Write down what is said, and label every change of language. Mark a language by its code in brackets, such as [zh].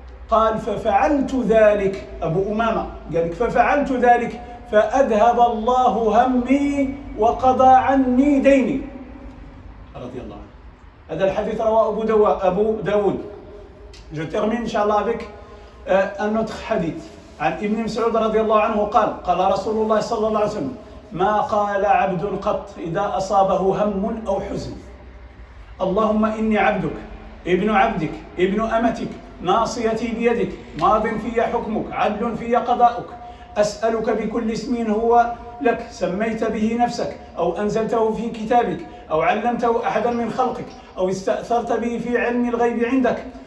[ar] قال: ففعلت ذلك. أبو أمامة قال لك: ففعلت ذلك فأذهب الله همي وقضى عني ديني رضي الله عنه. هذا الحديث رواه أبو داود. [fr] Je termine Inch'Allah avec un autre hadith. [ar] عن ابن مسعود رضي الله عنه قال: قال رسول الله صلى الله عليه وسلم: ما قال عبد قط إذا أصابه هم أو حزن: اللهم إني عبدك ابن عبدك ابن أمتك ناصيتي بيدك ماض في حكمك عدل في قضاؤك أسألك بكل اسم هو لك سميت به نفسك أو أنزلته في كتابك أو علمته أحدا من خلقك أو استأثرت به في علم الغيب عندك